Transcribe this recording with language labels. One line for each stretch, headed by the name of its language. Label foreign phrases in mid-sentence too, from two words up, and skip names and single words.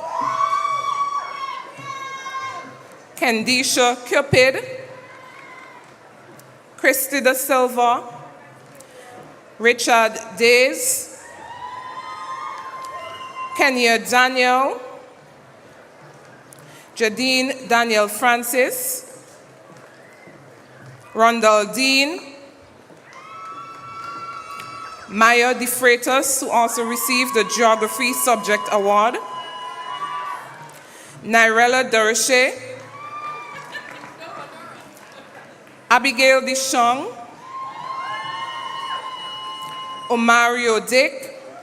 English: Kendisha Cupid, Christy Da Silva, Richard Days, Kenya Daniel, Jadine Daniel Francis, Rondell Dean, Maya De Freitas, who also received the Geography Subject Award, Nirella Deroshe, Abigail Dishong, Omario Dick,